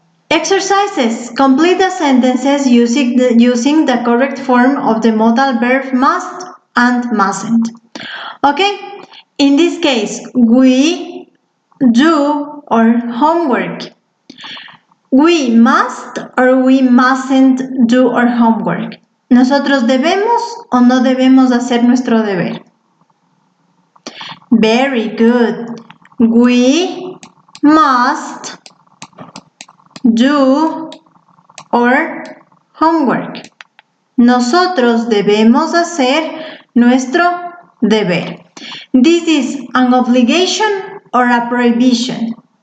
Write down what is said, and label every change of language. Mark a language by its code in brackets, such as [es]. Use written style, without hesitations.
[en] Exercises. Complete the sentences using the correct form of the modal verb must and mustn't. Okay? In this case, we do our homework. We must or we mustn't do our homework. [es] ¿Nosotros debemos o no debemos hacer nuestro deber? [en] Very good. We must do our homework. [es] Nosotros debemos hacer nuestro deber. [en] This is an obligation or a prohibition?